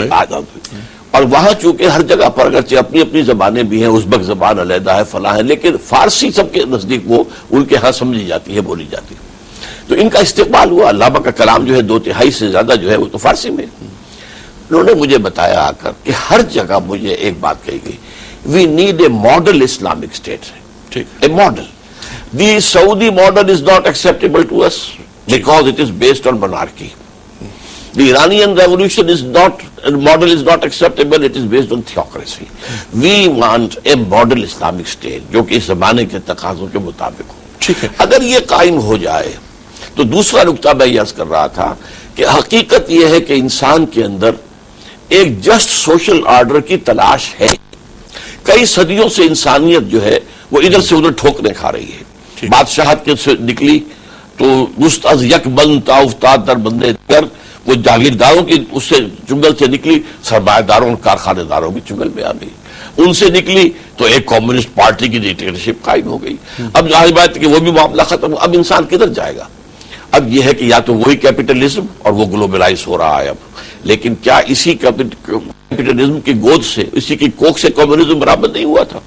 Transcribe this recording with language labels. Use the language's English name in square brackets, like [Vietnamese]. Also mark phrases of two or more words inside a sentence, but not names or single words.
[Urdu] اور وہاں چونکہ ہر جگہ پر اگرچہ اپنی اپنی زبانیں بھی ہیں، ازبک زبان علیحدہ ہے، فلاں ہے، لیکن فارسی سب کے نزدیک وہ ان کے ہاں سمجھی جاتی ہے، بولی جاتی ہے. تو ان کا استقبال ہوا. علامہ کا کلام جو ہے 2/3 سے زیادہ جو ہے وہ تو فارسی میں. انہوں نے مجھے بتایا آ کر کہ ہر جگہ مجھے ایک بات کہی گئی، [English] we need a model Islamic state, a model [Urdu] اسلامک اسٹیٹ، اے ماڈل. [English] the Saudi model is not acceptable to us because it is based on monarchy. The Iranian revolution is not, model is not acceptable, it is based on theocracy. We want a model Islamic state [Urdu] جو کہ اس زمانے کے تقاضوں کے مطابق ہو. اگر یہ قائم ہو جائے تو دوسرا نقطہ میں یہ عرض کر رہا تھا کہ حقیقت یہ ہے کہ انسان کے اندر ایک [English] just social order [Urdu] کی تلاش ہے. کئی صدیوں سے انسانیت جو ہے وہ ادھر سے ادھر ٹھوکریں کھا رہی ہے. بادشاہت کے سے نکلی تو [Persian] مست از یک بند تا افتاد در بندے [Urdu] در، وہ جاگیرداروں کی اس سے چنگل سے نکلی سرمایہ داروں اور کارخانے داروں کی چنگل میں آ گئی. ان سے نکلی تو ایک [English] communist party [Urdu] کی ڈکٹیٹرشپ قائم ہو گئی. اب ظاہر بات ہے کہ وہ بھی معاملہ ختم. اب انسان کدھر جائے گا؟ اب یہ ہے کہ یا تو وہی کیپٹلزم اور وہ گلوبلائز ہو رہا ہے اب، لیکن کیا اسی کیپٹلزم کی گود سے، اسی کی کوکھ سے کمیونزم برابر نہیں ہوا تھا؟